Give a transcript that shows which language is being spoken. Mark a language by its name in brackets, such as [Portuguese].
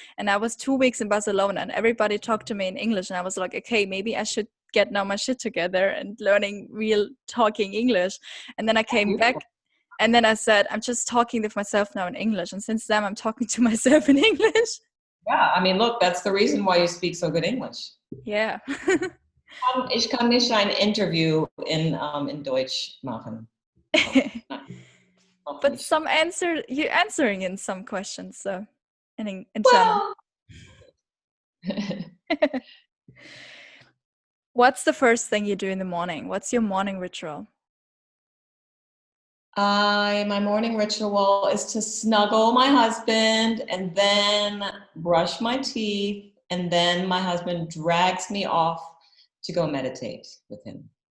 [English] And I was 2 weeks in Barcelona and everybody talked to me in English. And I was like, okay, maybe I should get now my shit together and learning real talking English. And then I came back and then I said, I'm just talking with myself now in English. And since then I'm talking to myself in English. Yeah, I mean, look, that's the reason why you speak so good English. Yeah. [German] Ich kann nicht ein Interview in Deutsch machen. [English] But you're answering in some questions, so in German. What's the first thing you do in the morning? What's your morning ritual? My morning ritual is to snuggle my husband and then brush my teeth, and then my husband drags me off to go meditate with him